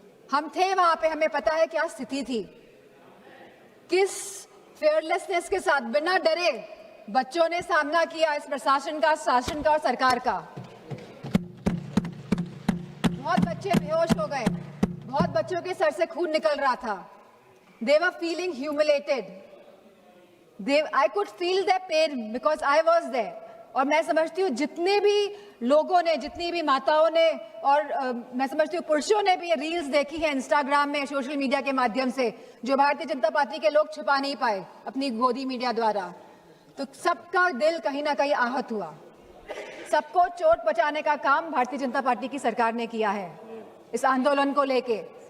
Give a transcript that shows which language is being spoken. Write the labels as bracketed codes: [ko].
[hi] हम थे वहां पे, हमें पता है क्या स्थिति थी। किस फेयरलेसनेस के साथ, बिना डरे बच्चों ने सामना किया इस प्रशासन का, शासन का और सरकार का। बहुत बच्चे बेहोश हो गए, बहुत बच्चों के सर से खून निकल रहा था। [en] They were feeling humiliated. I could feel their pain because I was there. [hi] और मैं समझती हूँ जितने भी लोगों ने, जितनी भी माताओं ने, और मैं समझती हूँ पुरुषों ने भी ये रील्स देखी है इंस्टाग्राम में, सोशल मीडिया के माध्यम से, जो भारतीय जनता पार्टी के लोग छिपा नहीं पाए अपनी गोदी मीडिया द्वारा। तो सबका दिल कहीं ना कहीं आहत हुआ। सबको चोट बचाने का काम भारतीय जनता पार्टी की सरकार ने किया है इस आंदोलन को लेके।